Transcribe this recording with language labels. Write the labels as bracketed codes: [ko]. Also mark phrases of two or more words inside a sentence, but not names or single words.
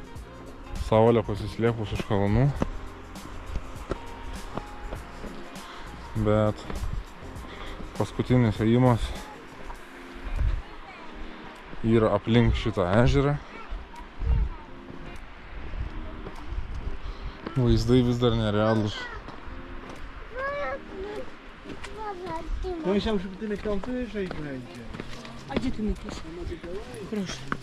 [lt] Saulė pasislėpus už kalnų. Bet paskutinis ėjimas yra aplink šitą ežerą. Vaizdai vis dar nerealūs. [pl] No myślałem, że tyle tam wyżej będzie. A gdzie ty myślisz? Proszę.